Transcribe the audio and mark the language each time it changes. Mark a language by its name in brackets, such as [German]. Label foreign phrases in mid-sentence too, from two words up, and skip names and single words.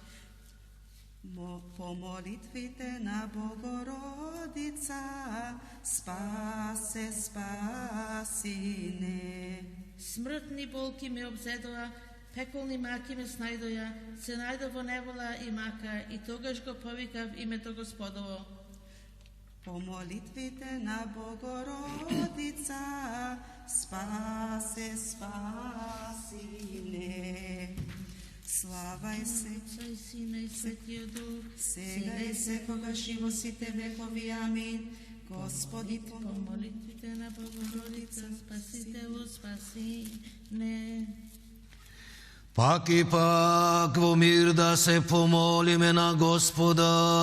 [Macedonian] По молитвите на Богородица, спаси не. Смртни болки ме обзедоа, Пеколни маки ме снајдоја, се најдо во невола и мака, и тогаш го повикав името Господово. По молитвите на Богородица, спасе, спасине. Славај се, Отца и Сина и Светиот Дух, сега и секогаш и во сите векови. Амин. Господи, по помоли. молитвите на Богородица, Спасителу, спаси не. Пак и пак во мир да се помолиме на Господа.